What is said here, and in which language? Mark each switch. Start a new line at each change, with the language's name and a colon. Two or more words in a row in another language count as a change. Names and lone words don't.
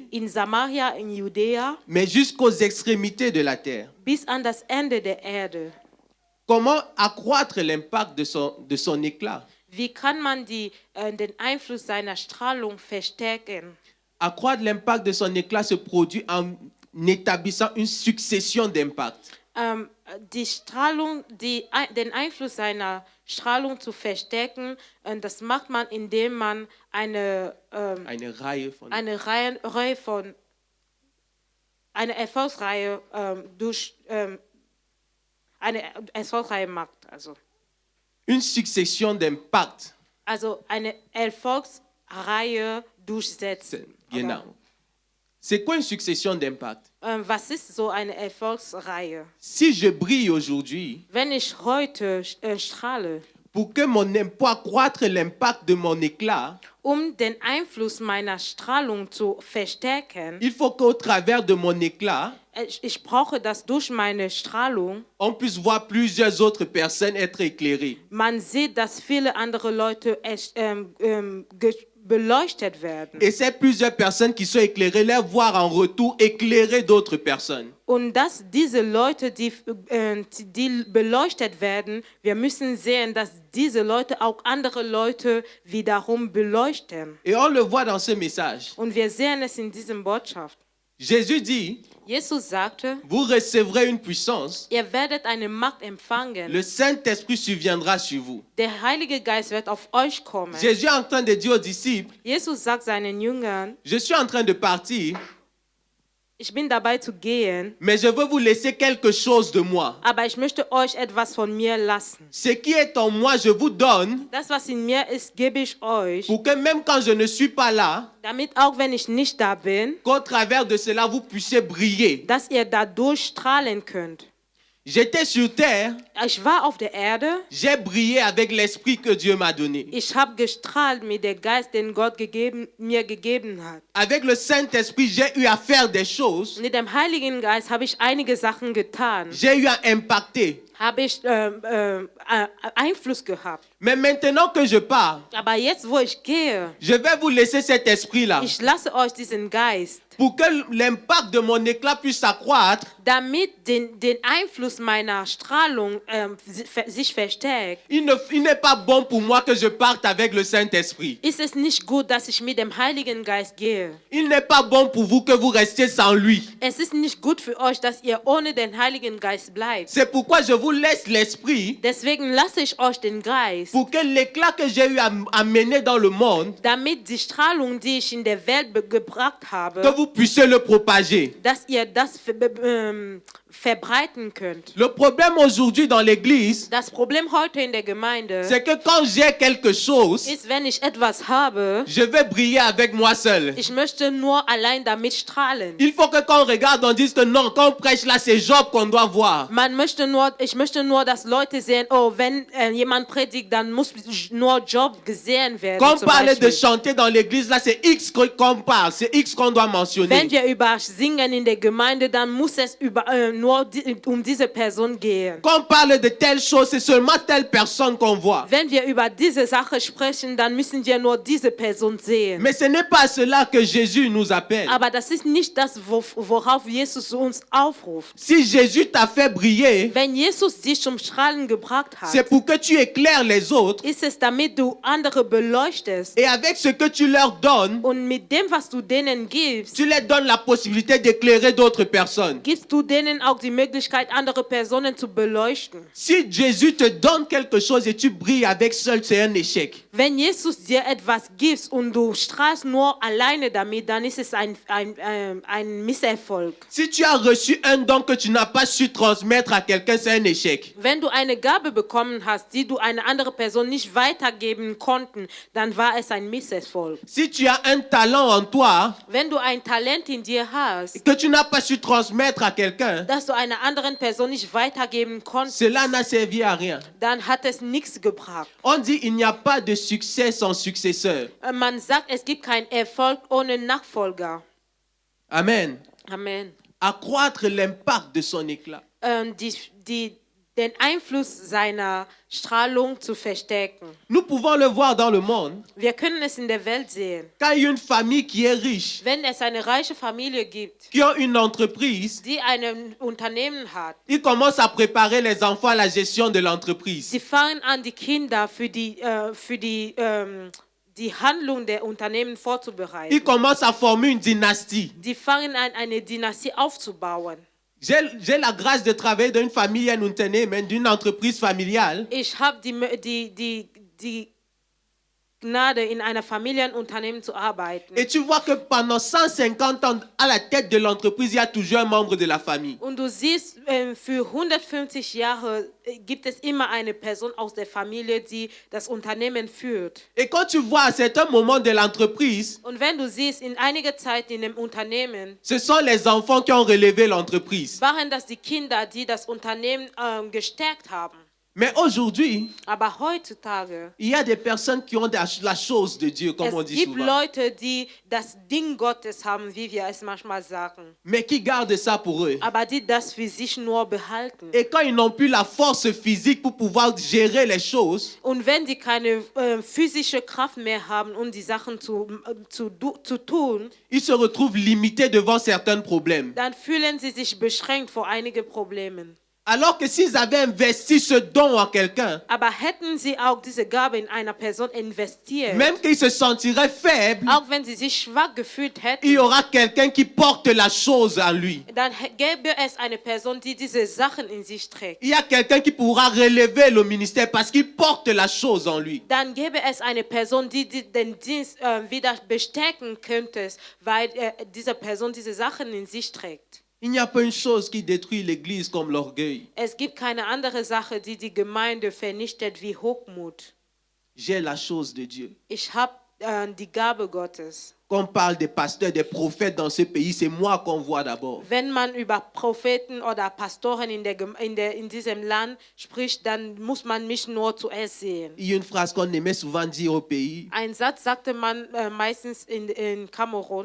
German: in Samaria, in Judäa,
French: mais jusqu'aux extrémités de la terre.
German: bis an das Ende der Erde.
French: Comment accroître l'impact de son éclat?
German: Wie kann man den Einfluss seiner Strahlung verstärken?
French: Accroître l'impact de son éclat se produit en établissant une succession d'impacts.
German: Die Strahlung, den Einfluss seiner Strahlung zu verstärken, das macht man, indem man eine Erfolgsreihe eine Erfolgsreihe macht.
French: Une succession d'impacts.
German: Also eine Erfolgsreihe durchsetzen. Genau.
French: C'est quoi une succession d'impacts?
German: Was ist so eine Erfolgsreihe?
French: Si je brille aujourd'hui,
German: Wenn ich heute strahle,
French: pour accroître l'impact de mon éclat,
German: den Einfluss meiner Strahlung zu verstärken,
French: il faut qu'au travers de mon éclat,
German: ich brauche das durch meine Strahlung,
French: on puisse voir plusieurs autres personnes être éclairées.
German: man sieht, dass viele andere Leute beleuchtet werden.
French: Et ces plusieurs personnes qui sont éclairées, les voir en retour éclairer d'autres personnes.
German: Und dass diese Leute, die beleuchtet werden, wir müssen sehen, dass diese Leute auch andere Leute wiederum beleuchten.
French: Et on le voit dans ce message.
German: Und wir sehen es in dieser Botschaft.
French: Jésus dit,
German: Jesus sagte,
French: vous recevrez une puissance,
German: ihr werdet eine Macht empfangen.
French: le Saint-Esprit surviendra sur vous.
German: Der Heilige Geist wird auf euch kommen.
French: Jésus est en train de dire aux disciples,
German: Jesus sagt seinen Jüngern,
French: je suis en train de partir,
German: ich bin dabei zu gehen,
French: mais je veux vous laisser quelque chose de moi.
German: aber ich möchte euch etwas von mir lassen.
French: Ce qui est en moi, je vous donne,
German: Das, was in mir ist, gebe ich euch,
French: pour que même quand je ne suis pas là,
German: damit auch wenn ich nicht da bin,
French: qu'au travers de cela, vous puissiez briller.
German: dass ihr dadurch strahlen könnt.
French: J'étais sur terre,
German: Ich war auf der Erde,
French: j'ai brillé avec l'esprit que Dieu m'a donné.
German: ich habe gestrahlt mit dem Geist, den Gott mir gegeben hat.
French: Avec le Saint-Esprit, j'ai eu à faire des choses,
German: Mit dem Heiligen Geist habe ich einige Sachen getan,
French: j'ai eu à impacter.
German: habe ich Einfluss gehabt.
French: Mais maintenant que je pars,
German: Aber jetzt, wo ich gehe,
French: je vais vous laisser cet esprit-là
German: ich lasse euch diesen Geist,
French: pour que l'impact de mon éclat puisse s'accroître.
German: damit den Einfluss meiner Strahlung sich verstärkt.
French: Il n'est pas bon pour moi que je parte avec le Saint-Esprit.
German: Ist es nicht gut, dass ich mit dem Heiligen Geist gehe?
French: Il n'est pas bon pour vous que vous restiez sans lui.
German: Es ist nicht gut für euch, dass ihr ohne den Heiligen Geist bleibt.
French: C'est pourquoi je vous laisse l'esprit
German: Deswegen lasse ich euch den Geist,
French: pour que l'éclat que j'ai eu à mener dans le monde,
German: damit die Strahlung, die ich in der Welt gebracht
French: que
German: habe,
French: vous puissiez le propager.
German: dass ihr das verbreiten könnt.
French: Le problème aujourd'hui dans l'église,
German: Das Problem heute in der Gemeinde
French: c'est que quand j'ai quelque chose,
German: ist, wenn ich etwas habe,
French: je vais briller avec moi seul.
German: ich möchte nur allein damit strahlen.
French: Il faut que quand on regarde, on dise que non, quand on prêche là, c'est Job qu'on doit voir.
German: Ich möchte nur, dass Leute sehen, oh, wenn jemand predigt, dann muss nur Job gesehen werden.
French: Quand on
German: zum
French: parle de
German: Beispiel.
French: chanter dans l'église, là, c'est X qu'on parle, c'est X qu'on doit mentionner.
German: Wenn wir über Singen in der Gemeinde, dann muss es nur um diese Person gehen.
French: Quand on parle de telle chose, c'est seulement telle personne qu'on voit.
German: Wenn wir über diese Sache sprechen, dann müssen wir nur diese Person sehen.
French: Mais ce n'est pas à cela que Jésus nous appelle.
German: Aber das ist nicht das, worauf Jesus uns aufruft.
French: Si Jésus t'a fait briller,
German: Wenn Jesus dich zum Strahlen gebracht
French: c'est
German: hat,
French: pour que tu éclaires les autres.
German: ist es, damit du andere beleuchtest.
French: Et avec ce que tu leur donnes,
German: Und mit dem, was du denen gibst,
French: tu leur donnes la possibilité d'éclairer d'autres personnes.
German: gibst du denen auch die Möglichkeit, andere Personen zu beleuchten.
French: Si Jésus te donne quelque chose et tu brilles avec seul, c'est un échec.
German: Wenn Jesus dir etwas gibt und du strahlst nur alleine damit, dann ist es ein Misserfolg.
French: Si tu as reçu un don que tu n'as pas su transmettre à quelqu'un, c'est un échec.
German: Wenn du eine Gabe bekommen hast, die du einer anderen Person nicht weitergeben konnten, dann war es ein Misserfolg.
French: Si tu as un talent en toi
German: Wenn du ein Talent in dir hast,
French: que tu n'as pas su transmettre à quelqu'un,
German: das du einer anderen Person nicht weitergeben konntest,
French: cela n'a servi à rien.
German: dann hat es nichts gebracht.
French: On dit il n'y a pas de succès sans successeur.
German: Man sagt, es gibt keinen Erfolg ohne Nachfolger.
French: Amen.
German: Amen.
French: Accroître l'impact de son éclat.
German: Den Einfluss seiner Strahlung zu verstärken.
French: Nous pouvons le voir dans le monde.
German: Wir können es in der Welt sehen.
French: Quand il y a une famille qui est riche,
German: Wenn es eine reiche Familie gibt,
French: qui a une entreprise,
German: die ein Unternehmen hat,
French: ils commencent à préparer les enfants à la gestion de l'entreprise.
German: sie fangen an, die Kinder für die Handlung der Unternehmen
French: Ils
German: vorzubereiten.
French: commencent à former une dynastie.
German: Die fangen an, eine Dynastie aufzubauen.
French: J'ai la grâce de travailler dans une famille, un Unternehmen, d'une entreprise familiale.
German: Ich habe die Gnade, in einer Familienunternehmen zu arbeiten.
French: Et tu vois que pendant 150 ans, à la tête de l'entreprise, il y a toujours un membre de la famille.
German: Und du siehst, für 150 Jahre gibt es immer eine Person aus der Familie, die das Unternehmen führt.
French: Et quand tu vois à certains moments de l'entreprise,
German: Und wenn du siehst, in einiger Zeit in dem Unternehmen
French: ce sont les enfants qui ont relevé l'entreprise.
German: waren das die Kinder, die das Unternehmen gestärkt haben.
French: Mais aujourd'hui,
German: Aber heutzutage,
French: il y a des personnes qui ont la chose de Dieu, comme on
German: es
French: dit
German: gibt
French: souvent,
German: Leute, die das Ding Gottes haben, wie wir es manchmal sagen,
French: mais qui gardent ça pour eux.
German: aber die das für sich nur behalten.
French: Et quand ils n'ont plus la force physique pour pouvoir gérer les choses,
German: Und wenn die keine physische Kraft mehr haben, um die Sachen zu tun,
French: ils se retrouvent limités devant certains problèmes.
German: dann fühlen sie sich beschränkt vor einigen Problemen.
French: Alors que s'ils avaient investi ce don en quelqu'un,
German: Aber hätten sie auch diese Gabe in einer Person investiert,
French: même qu'ils se sentiraient faibles,
German: auch wenn sie sich schwach gefühlt
French: il
German: hätten,
French: y aura quelqu'un qui porte la chose en lui.
German: dann gäbe es eine Person, die diese Sachen in sich trägt.
French: Il y a quelqu'un qui pourra relever le ministère parce qu'il porte la chose en lui.
German: Dann gäbe es eine Person, die den Dienst wieder bestärken könnte, weil diese Person diese Sachen in sich trägt.
French: Il n'y a pas une chose qui détruit l'Église comme l'orgueil.
German: Es gibt keine andere Sache, die die Gemeinde vernichtet wie Hochmut.
French: J'ai la chose de Dieu.
German: Ich habe die Gabe Gottes.
French: Quand on parle des pasteurs, des prophètes dans ce pays, c'est moi qu'on voit d'abord.
German: Wenn man über Propheten oder Pastoren in diesem Land spricht, dann muss man mich nur zuerst sehen.
French: Il y a une phrase qu'on aimait souvent dire au pays.
German: Ein Satz sagte man meistens in Kamerun.